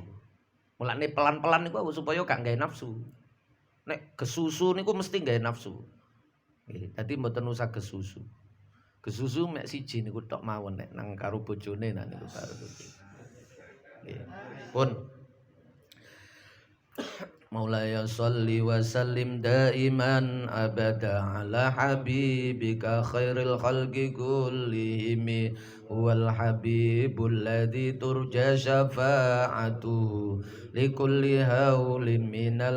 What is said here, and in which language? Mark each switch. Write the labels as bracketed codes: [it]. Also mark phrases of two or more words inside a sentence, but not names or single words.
[jv] Mulane pelan-pelan niku supaya gak gawe nafsu. Nek gesusu niku mesti gawe nafsu. Nggih, dadi mboten usah gesusu. Gesusu mek siji niku tok mawon nek nang karo bojone nah niku karo bojone. Nggih. Pun [ar] مولاي صل وسلم دائما أبدا على حبيبك خير الخلق كلهم والحبيب الذي ترجى شفاعته لكل هول من